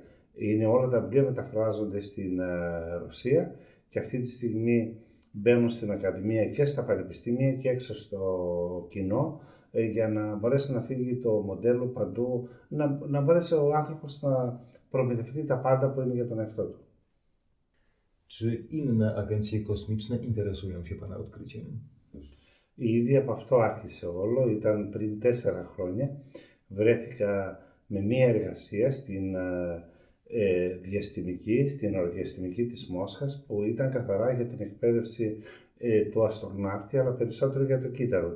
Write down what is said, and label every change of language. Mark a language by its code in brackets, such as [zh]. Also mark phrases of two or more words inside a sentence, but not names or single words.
[el] Όλα τα βιβλία μεταφράζονται στην Ρωσία και αυτή τη στιγμή μπαίνουν στην Ακαδημία και στα πανεπιστήμια και έξω στο κοινό για να μπορέσει να φύγει το μοντέλο παντού, να μπορέσει ο άνθρωπος να προμηθευτεί τα πάντα που είναι για τον εαυτό του. [pl] Czy inne agencje kosmiczne interesują się Pana odkryciem? [el] Ήδη από αυτό άρχισε όλο, ήταν πριν 4 χρόνια. Βρέθηκα με μία εργασία στην στην αεροδιαστημική της Μόσχας, που ήταν καθαρά για την εκπαίδευση του αστροναύτη, αλλά περισσότερο για το κύτταρο.